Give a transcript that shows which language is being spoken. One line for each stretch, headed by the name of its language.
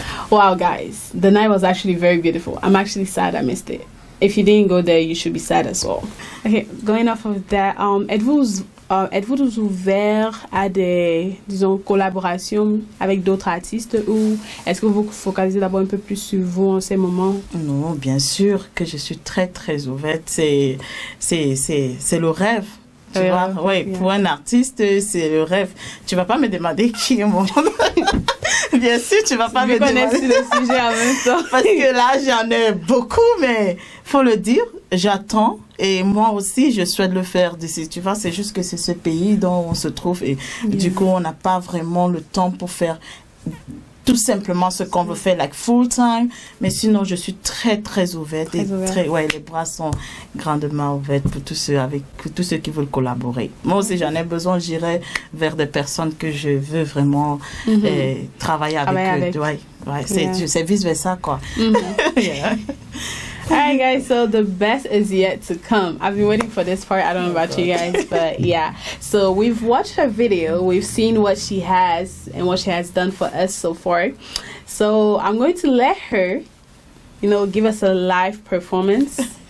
English: Wow, guys, the night was actually very beautiful. I'm actually sad I missed it. If you didn't go there, you should be sad as well. Okay, going off of that,
French: êtes-vous ouvert à des, disons, collaborations avec d'autres artistes ou est-ce que vous vous focalisez d'abord un peu plus sur vous en ces moments? Non, bien sûr que je suis très très ouverte. C'est le rêve. Tu vois, oui, pour un artiste, c'est le rêve. Tu vas pas me demander qui est mon bien sûr, tu vas pas me demander. Le sujet en même temps. Parce que là, j'en ai beaucoup, mais faut le dire, j'attends. Et moi aussi, je souhaite le faire d'ici. Tu vois, c'est juste que c'est ce pays dont on se trouve. Et du coup, on n'a pas vraiment le temps pour faire tout simplement ce qu'on veut faire,
English: like full time.
French: Mais sinon, je suis très, très ouverte. Ouais, les bras sont grandement ouverts pour tous ceux qui veulent collaborer. Moi aussi, j'en ai besoin. J'irai vers des personnes que je veux vraiment travailler avec eux. Ouais, c'est vice-versa, quoi.
English: Yeah. Alright guys, so the best is yet to come. I've been waiting for this part. I don't know about you guys, but yeah. So we've watched her video. We've seen what she has and what she has done for us so far. So I'm going to let her, give us a live performance.